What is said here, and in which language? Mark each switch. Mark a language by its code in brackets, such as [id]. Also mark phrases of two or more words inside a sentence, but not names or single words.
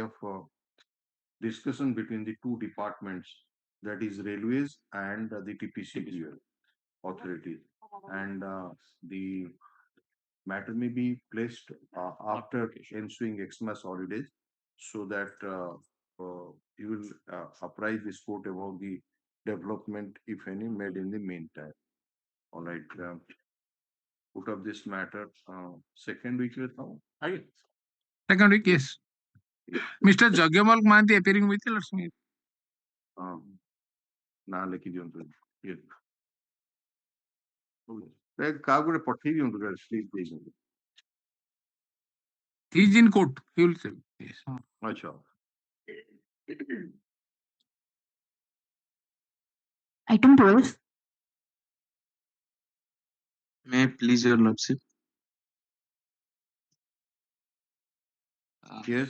[en] of discussion between the two departments, that is railways and the TPCODL authority, and the matter may be placed after ensuing Xmas holidays, so that you will apprise this court about the development, if any, made in the meantime. All right. Put up this matter second week now. Second week, yes. Mr. Jagyamal Manti appearing with you. Let's meet. [or] ନା ଲେଖିଦିଅନ୍ତୁ କାହାକୁ ଗୋଟେ ପଠେଇ ଦିଅନ୍ତୁ ସ୍ଲିପ୍ ଦେଇଛନ୍ତି. [en] He is in court. He will say. Yes. [or] ଆଚ୍ଛା. [en] Item 12. May I please your lordship? Yes.